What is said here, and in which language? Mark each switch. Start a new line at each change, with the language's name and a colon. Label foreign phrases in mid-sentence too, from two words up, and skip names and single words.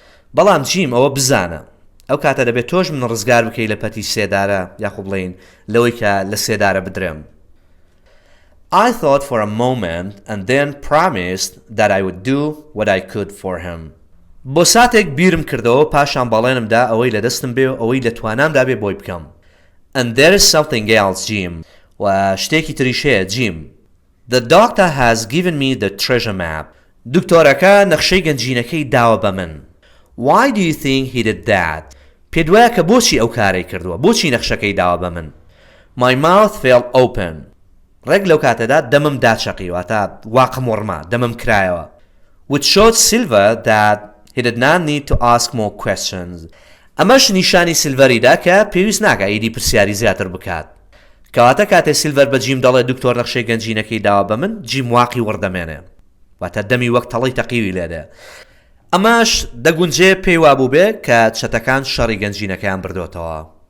Central Kurdish: بەڵام جیم ئەوە بزانە ئەو کاتە دەبێت تۆش من ڕزگار بکەی لە پەتی سێدارە یاخۆ بڵێن لەوەی کە لە سێدارە بدرێم.
English: I thought for a moment and then promised that I would do what I could for him.
Central Kurdish: بۆ ساتێک بیرم کردەوە پاشان باڵێنمدا ئەوەی لە دەستم بێ و ئەوەی لە توانامدا بێ بۆی بکەم.
English: And there is something else, Jim.
Central Kurdish: و شتێکی تریش هەیە جیم.
English: The doctor has given me the treasure map.
Central Kurdish: دکتۆرەکە نەخشەی گەنجینەکەی داوە بە من.
English: Why do you think he did that?
Central Kurdish: پێت وایە کە بۆچی ئەو کارەی کردووە بۆچی نەخشەکەی داوە بە من.
English: My mouth fell open.
Central Kurdish: ڕێک لەو کاتەدا دەمم داچەقی واتە واقم وڕما دەمم کرایەوە.
English: Which showed Silver that he did not need to ask more questions.
Central Kurdish: ئەمەش نیشانی سیلڤەریدا کە پێویست ناکە ئیدی پرسیاری زیاتر بکات. کەواتە کاتێ سیلڤەر بە جیم دەڵێ دکتۆر نەخشەی گەنجینەکەی داوە بە من جیم واقی وەردەمێنێ واتە دەمی وەک تەڵی تەقیوی لێدێ. ئەمەش دەگونجێ پێی وابوو بێ کە چەتەکان شەڕی گەنجینەکەیان بردۆتەوە.